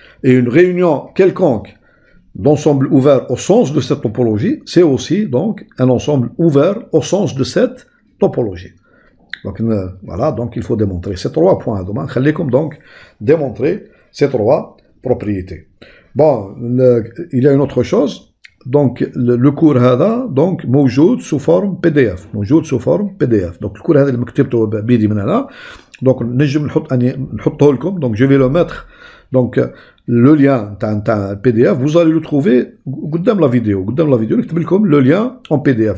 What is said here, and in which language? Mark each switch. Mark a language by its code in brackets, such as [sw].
[fr] Et une réunion quelconque d'ensembles ouverts au sens de cette topologie, c'est aussi donc un ensemble ouvert au sens de cette topologie. Donc voilà, donc il faut démontrer ces trois points. Donc démontrer ces trois propriétés. Bon, il y a une autre chose. Donc le cours [ar] هذا [fr] donc [ar] موجود [fr] sous forme PDF. Donc le cours [ar] هذا اللي كتبته بيدي من هنا. Donc نجم نحطه لكم. [fr] Donc je vais le mettre. Donc le lien [ar] تاع [fr] PDF, vous allez le trouver [ar] قدام [fr] la vidéo. [ar] نكتب لكم [fr] le lien en PDF.